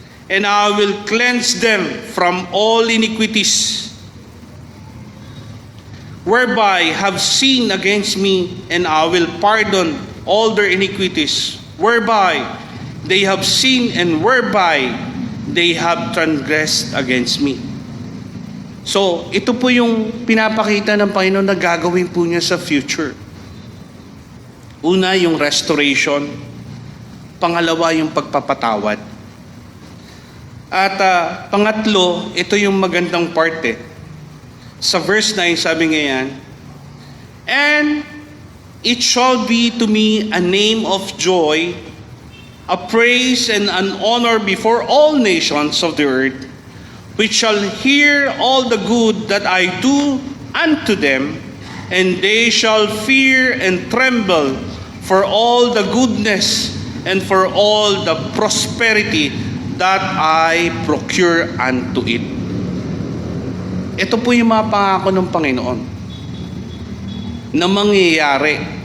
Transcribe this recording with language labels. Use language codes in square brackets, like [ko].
[en] And I will cleanse them from all iniquities, whereby have sinned against me, and I will pardon all their iniquities, whereby they have sinned and whereby they have transgressed against me. [tl] So, ito po yung pinapakita ng Panginoon na gagawin po niya sa future. Una, yung restoration. Pangalawa, yung pagpapatawad. At pangatlo, ito yung magandang parte. Sa verse 9, sabi nga yan, [en] and it shall be to me a name of joy, a praise and an honor before all nations of the earth, which shall hear all the good that I do unto them, and they shall fear and tremble for all the goodness and for all the prosperity that I procure unto it. [tl] Ito po yung mga pangako ng Panginoon na mangyayari.